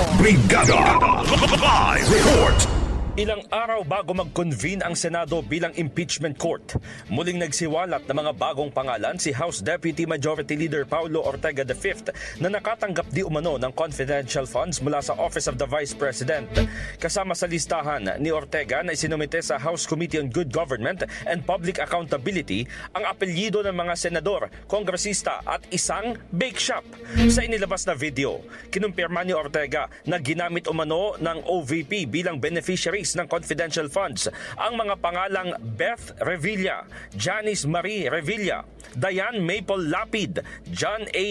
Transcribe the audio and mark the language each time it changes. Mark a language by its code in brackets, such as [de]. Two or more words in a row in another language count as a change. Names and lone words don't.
[tl] Brigada Live Report. Ilang araw bago mag-convene ang Senado bilang impeachment court, muling nagsiwalat ng mga bagong pangalan si House Deputy Majority Leader Paulo Ortega V na nakatanggap di umano ng [en] confidential funds [tl] mula sa Office of the Vice President. Kasama sa listahan ni Ortega na isinumite sa House Committee on Good Government and Public Accountability ang apelyido ng mga senador, kongresista at isang [en] bake shop. [tl] Sa inilabas na video, kinumpirma ni Ortega na ginamit umano ng OVP bilang beneficiaries ng [en] confidential funds [tl] ang mga pangalang Beth Revilla, Janice Marie Revilla, Diane Maple Lapid, John A.